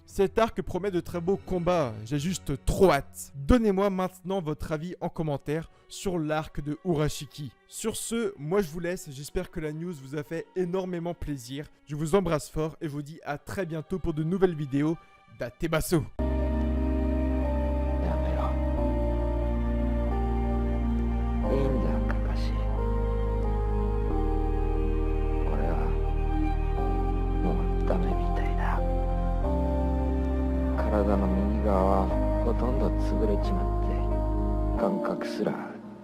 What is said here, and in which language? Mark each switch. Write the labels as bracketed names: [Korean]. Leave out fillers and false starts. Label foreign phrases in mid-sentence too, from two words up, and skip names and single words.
[French] Cet arc promet de très beaux combats, j'ai juste trop hâte. Donnez-moi maintenant votre avis en commentaire sur l'arc de Urashiki. Sur ce, moi je vous laisse, j'espère que la news vous a fait énormément plaisir. Je vous embrasse fort et vous dis à très bientôt pour de nouvelles vidéos d'Atebaso. [Japanese] いいんだ、カカシ。俺はもうダメみたいだ。体の右側はほとんど潰れちまって感覚すら